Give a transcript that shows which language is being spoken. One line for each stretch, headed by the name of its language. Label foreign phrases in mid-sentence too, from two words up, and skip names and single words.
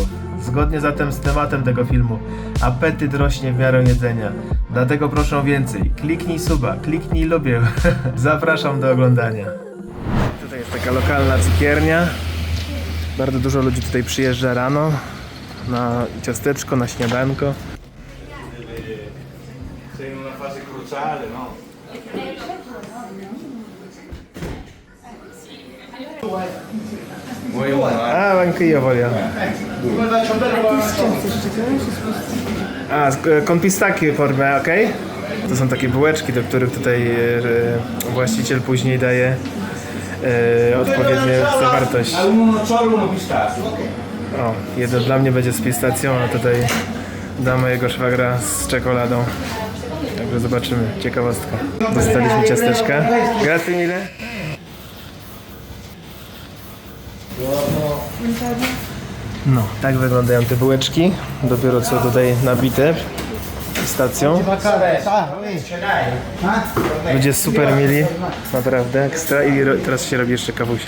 Polish: Zgodnie zatem z tematem tego filmu, apetyt rośnie w miarę jedzenia. Dlatego proszę więcej. Kliknij suba, kliknij lubię. Zapraszam do oglądania. Tutaj jest taka lokalna cukiernia. Bardzo dużo ludzi tutaj przyjeżdża rano na ciasteczko, na śniadanko.
Italian: Anche io voglio. Con pistacchio per me, ok?
Polish: To są takie bułeczki, do których tutaj właściciel później daje odpowiednią zawartość. O, jedno dla mnie będzie z pistacją, a tutaj dla mojego szwagra z czekoladą. Także zobaczymy, ciekawostka. Dostaliśmy ciasteczka.
Italian: Grazie mille.
Polish: No, tak wyglądają te bułeczki, dopiero co tutaj nabite pistacją. Ludzie super mili, naprawdę ekstra, i teraz się robi jeszcze kawusie.